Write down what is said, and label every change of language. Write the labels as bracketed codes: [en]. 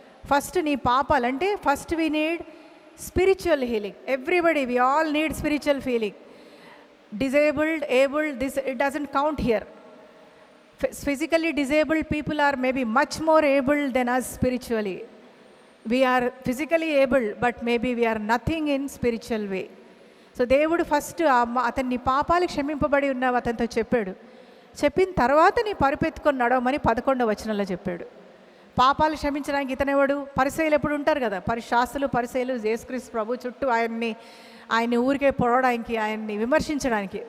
[en] first [te] నీ పాపాలు, అంటే [en] First we need spiritual healing. Everybody, we all need spiritual healing. Disabled, abled, this it doesn't count here. Physically disabled people are maybe much more abled than us spiritually. We are physically able, but maybe we are nothing in spiritual way. [te] So దేవుడు first అతన్ని పాపాలు క్షమింపబడి ఉన్నావు అతనితో చెప్పాడు. చెప్పిన తర్వాత నీ పరుపెత్తుకొని నడవమని 11వ వచనంలో చెప్పాడు. పాపాలు క్షమించడానికి ఇతనెవడు? పరిసయ్యులు ఎప్పుడు ఉంటారు కదా, శాస్త్రులు పరిసయ్యులు యేసుక్రీస్తు ప్రభు చుట్టూ ఆయన్ని ఊరికే పొడవడానికి, ఆయన్ని విమర్శించడానికి.